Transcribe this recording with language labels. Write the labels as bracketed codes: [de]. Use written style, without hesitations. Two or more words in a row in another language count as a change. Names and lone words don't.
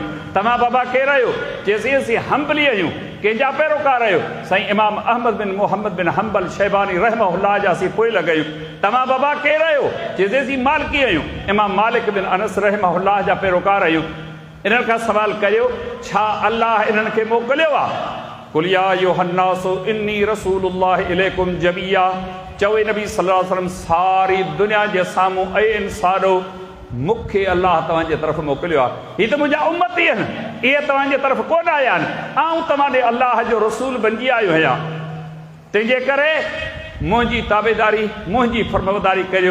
[sd] तव्हां बाबा केरु आहियो? चएसि असीं हंबली आहियूं। कंहिंजा पैरोकार आहियो? साईं इमाम अहमद बिन मोहम्मद बिन हंबल शैबानी रहमहुल्लाह जा असीं पोइ लॻायूं। तव्हां बाबा केरु आहियो? चएसि असीं मालिकी आहियूं। इमाम मालिक बिन अनस रहमहुल्लाह जा पैरोकार आहियूं। इन्हनि खां सवाल करियो, छा अल्लाह इन्हनि खे मोकिलियो आहे? [ar] قل يا أيها الناس إني رسول الله إليكم جميعا, [sd] चवे नबी [ar] صلى الله عليه وسلم [sd] सारी दुनिया जे साम्हूं, ऐ इंसानो मूंखे अल्लाह तव्हांजे तरफ़ मोकिलियो आहे। हीअ त मुंहिंजा उम्मती आहिनि, इहे तव्हांजे तरफ़ कोन आया आहिनि। आऊं तव्हां ॾे अल्लाह जो रसूल बणिजी आयो आहियां। तंहिंजे करे मुंहिंजी ताबेदारी, मुंहिंजी फर्मबरदारी करियो।